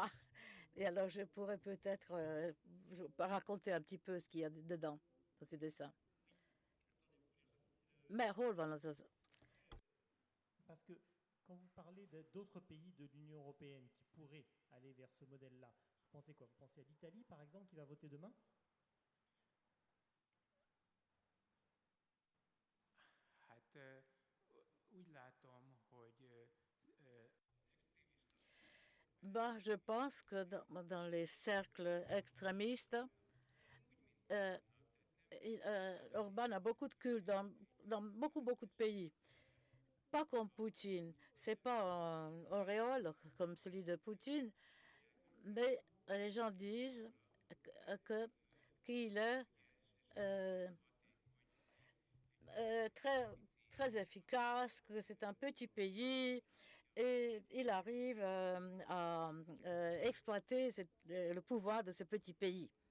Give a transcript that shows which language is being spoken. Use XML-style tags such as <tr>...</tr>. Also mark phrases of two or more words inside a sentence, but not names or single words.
<fr>Et alors, je pourrais peut-être raconter un petit peu ce qu'il y a dedans, dans ce dessin. Mais Parce que quand vous parlez d'autres pays de l'Union européenne qui pourraient aller vers ce modèle-là, vous pensez quoi? Vous pensez à l'Italie, par exemple, qui va voter demain?</fr> <hu>Hát úgy látom, hogy</hu> <fr>je pense que dans les cercles extrémistes, Orban a beaucoup de culte dans beaucoup de pays. Pas comme Poutine. C'est pas un auréole comme celui de Poutine, mais les gens disent qu'il est très efficace, que c'est un petit pays et il arrive à exploiter le pouvoir de ce petit pays.</fr>